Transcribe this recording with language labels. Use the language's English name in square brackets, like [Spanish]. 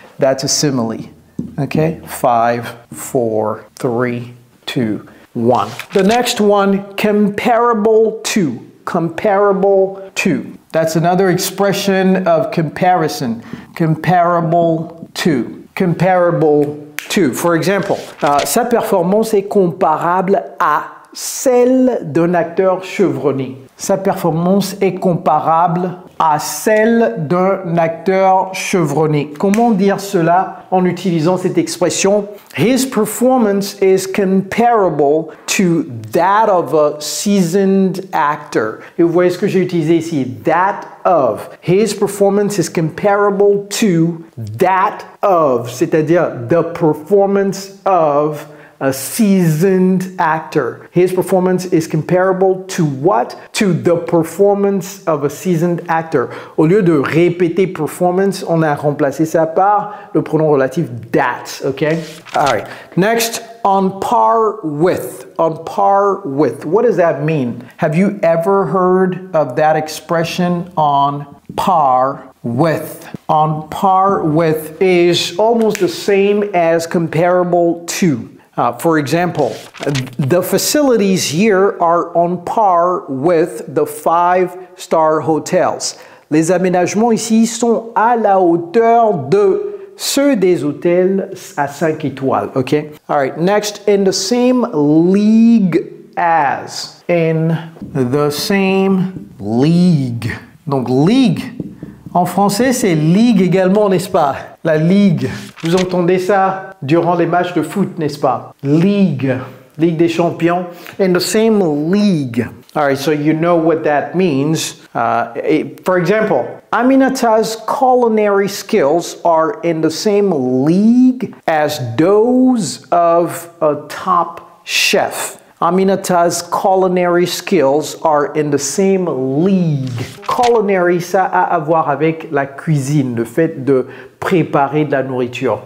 [English] That's a simile. Okay? 5, 4, 3, 2, 1. The next one, comparable to. Comparable to. That's another expression of comparison. Comparable to. Comparable to. For example, [French] sa performance est comparable à celle d'un acteur chevronné. Sa performance est comparable à celle d'un acteur chevronné. Comment dire cela en utilisant cette expression? [English] His performance is comparable to that of a seasoned actor. [French] Et vous voyez ce que j'ai utilisé ici, [English] that of. His performance is comparable to that of, [French] c'est-à-dire [English] the performance of a seasoned actor. His performance is comparable to what? To the performance of a seasoned actor. [French] Au lieu de répéter performance, on a remplacé ça par le pronom relatif that, okay? [English] All right. Next, on par with. On par with. What does that mean? Have you ever heard of that expression, on par with? On par with is almost the same as comparable to. For example, the facilities here are on par with the 5-star hotels. [French] Les aménagements ici sont à la hauteur de ceux des hôtels à 5 étoiles, okay? [English] All right, next, in the same league as. In the same league. [French] Donc, [English] league. [French] En français, c'est ligue également, n'est-ce pas? La ligue. Vous entendez ça durant les matchs de foot, n'est-ce pas? Ligue. Ligue des champions. [English] In the same league. All right, so you know what that means. For example, Aminata's culinary skills are in the same league as those of a top chef. Aminata's culinary skills are in the same league. [French] Culinary, ça a à voir avec la cuisine, le fait de préparer de la nourriture.